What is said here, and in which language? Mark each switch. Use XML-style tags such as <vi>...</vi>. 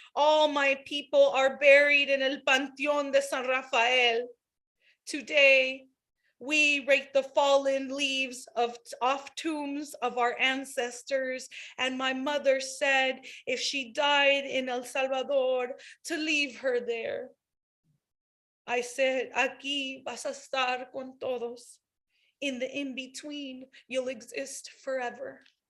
<en>All my people are buried in El Panteón de San Rafael. Today, we rake the fallen leaves off tombs of our ancestors. And my mother said, if she died in El Salvador, to leave her there. I said,</en> <es>aquí vas a estar con todos.</es> <en>In the in-between, you'll exist forever.</en>